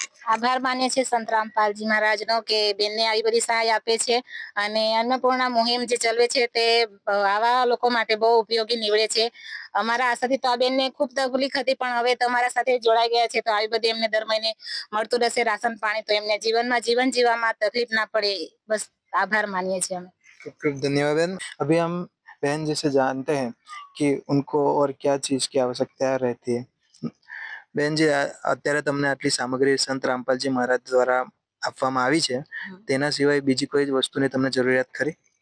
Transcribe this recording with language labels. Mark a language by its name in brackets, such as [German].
[Gujarati] આભાર માનીએ છીએ સંત રામપાલજી મહારાજનો કે બેનને આવી બધી સહાય આપે છે અને અન્નપૂર્ણા મુહિમ જે ચલાવે છે તે આવા લોકો માટે બહુ ઉપયોગી નીવડે છે. અમારા આશાથી તો આ બેનને ખૂબ તકલીફ હતી, પણ હવે તમારા સાથે જોડાઈ ગયા છે તો આવી બધી એમને દર મહિને મળતું રહેશે રાશન પાણી, તો એમને જીવનમાં જીવન જીવવામાં [Hindi] तकलीफ ना पड़े, बस आभार मानिए [Gujarati] છીએ અમે. [Hindi] खूब खूब धन्यवाद बहन। अभी हम बहन जैसे जानते हैं कि उनको और क्या चीज की आवश्यकता रहती है। [Gujarati] બેનજી, અત્યારે તમને આટલી સામગ્રી સંત રામપાલજી મહારાજ દ્વારા આપવામાં આવી છે, તેના સિવાય બીજી કોઈ વસ્તુની તમને જરૂરિયાત ખરી?